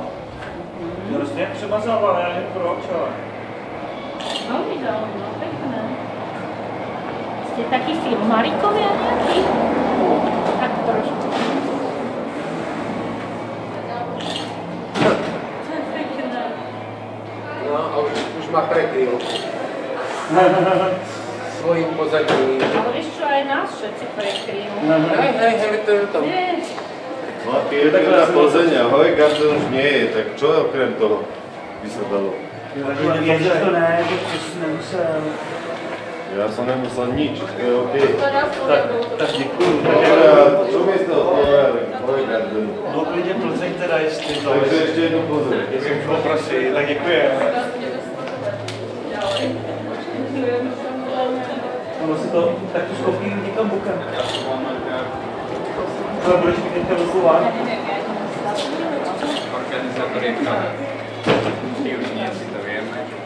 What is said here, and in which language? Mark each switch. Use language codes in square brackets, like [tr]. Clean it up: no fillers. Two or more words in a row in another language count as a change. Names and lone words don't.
[cs] Prostě jak přemazává, já nevím proč, ale... No, vydal, no, pěkné. Jste taky filmaríkově nějaký? Tak trošku. To je pěkné. [sk] No a už má prekryl. Svojím pozadím. Ale víš čo, aj nás všetci prekryjú. Hej, to je tam. Vieš, No, keď je na Plzeň a Hojgarden už nie je, tak čo okrem toho by sa dalo? [cs] Jenže to ne, to jsi nemusel. [sk] Ja som nemusel nič, to je OK. [cs] Tak děkuju. [sk] Čo mi z toho povedali? Hojgardenu. [cs] No klidně Plzeň teda, jestli to... [sk] Takže ešte jednu Plzeň. [cs] Jestli můžu poprosit, tak děkujem. Ono si to tak tu skopí někam bokem. Ale budeš mít teďka velkou váhu. [sk] Organizátorka. Divný, asi to vieme.